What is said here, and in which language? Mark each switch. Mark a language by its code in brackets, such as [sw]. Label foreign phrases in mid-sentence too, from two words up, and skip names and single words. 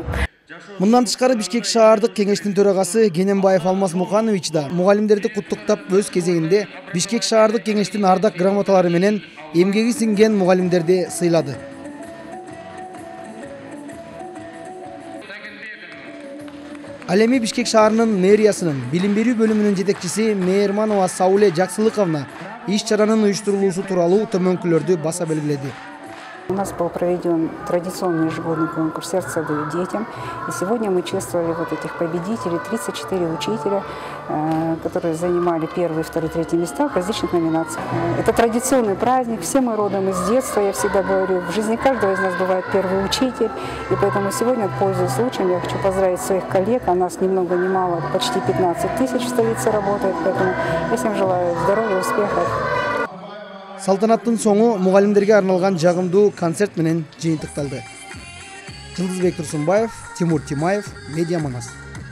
[ky] Мындан тышкары Бишкек шаардык кеңештин төрагасы Кененбаев Алмаз Муканович да мугалимдерди куттуктап өз кезегинде Бишкек шаардык кеңештин ардак грамоталары менен эмгеги сиңген мугалимдерди сыйлады. Ал эми Бишкек шаарынын мэриясынын билим берүү бөлүмүнүн жетекчиси Мээрманова Сауле Жаксылыковна иш чаранын уюштурулуусу тууралуу төмөнкүлөрдү баса белгиледи. [ru] У нас был проведен традиционный ежегодный конкурс «Сердце даю детям». И сегодня мы чествовали вот этих победителей, 34 учителя, которые занимали первые, вторые, третьи места в различных номинациях. Это традиционный праздник, все мы родом из детства, я всегда говорю, в жизни каждого из нас бывает первый учитель. И поэтому сегодня, пользуясь случаем, я хочу поздравить своих коллег, а нас ни много ни мало, почти 15 тысяч в столице работает, поэтому я всем желаю здоровья, успехов. [ky] Салтанаттын соңу мугалимдерге арналган жагымдуу концерт менен жыйынтыкталды. Жылдызбек Турсунбаев, Тимур Тимаев, Медиа Манас.